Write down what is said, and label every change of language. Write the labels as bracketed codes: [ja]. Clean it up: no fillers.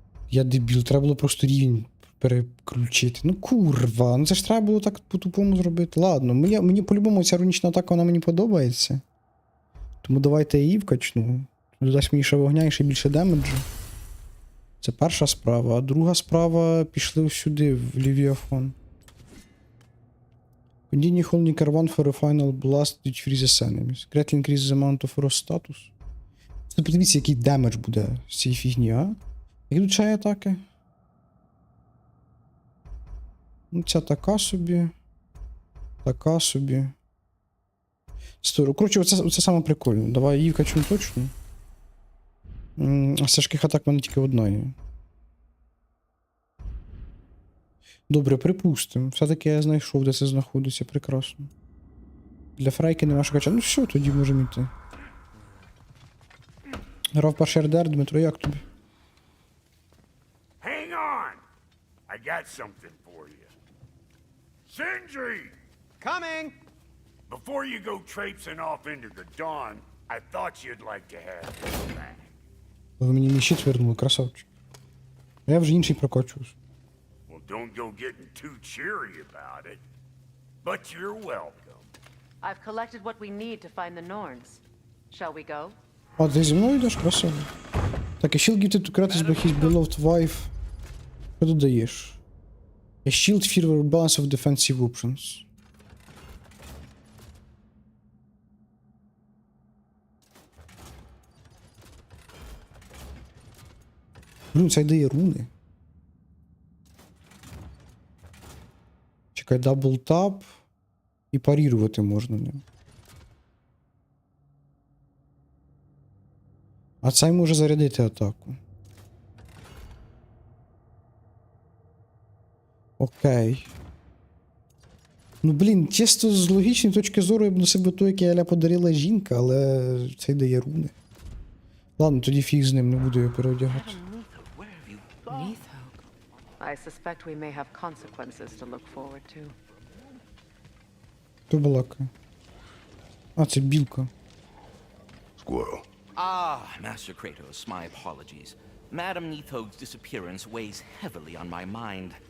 [uk] Я дебіл, треба було просто рівень переключити. Ну курва, ну це ж треба було так по-тупому зробити. Ладно, мені по-любому ця рунічна атака, вона мені подобається. Тому давайте я її вкачну. Додасть мені ще вогня і ще більше демеджу. Це перша справа. А друга справа пішли сюди, в Левіафон. [en] Continue holding R1 for a final blast which freezes enemies. Greatly increases the amount of frost status. [uk] Це подивіться, який демедж буде з цієї фігні, а? Які тут ще є атаки? Ну, ця така собі. Така собі. Коротше, оце саме прикольно. Давай її вкачну точно. А з тяжких атак в мене тільки одна є. Добре, припустимо. Все-таки я знайшов, де це знаходиться. Прекрасно. Для фрайки нема що качати. Ну все, тоді можемо йти. Грав перший РДР, Дмитро, як тобі? [en] Hang on! I got something for you. Sindri! Coming! Before you go traipsing off into the dawn, I thought you'd like to have this back. [uk] Ви мені мій щит вернули, красавчик. Я вже інший прокачувався. [en] Well, don't go getting too cheery about it. But you're welcome. I've collected what we need to find the Norns. Shall we go? [uk] А, ти зі мною йдеш, красава. Так, [en] a shield gifted to Kratos by his beloved wife. [uk] Що додаєш? [en] A shield favor balance of defensive options. [uk] Блін, це дає руни. Чекай, дабл тап. І парірувати можна ним. А цей може зарядити атаку. Окей. Ну, блін, чисто з логічної точки зору я б носив би той, який Аля подарила жінка, але цей дає руни. Ладно, тоді фіг з ним, не буду його переодягати. [en] Neitho. I suspect we may have consequences to look forward to. [uk] Хто балакає? А, це білка. [en] Squirrel. Ah, Master Kratos, my apologies. Madame Neithog's disappearance weighs heavily on my mind.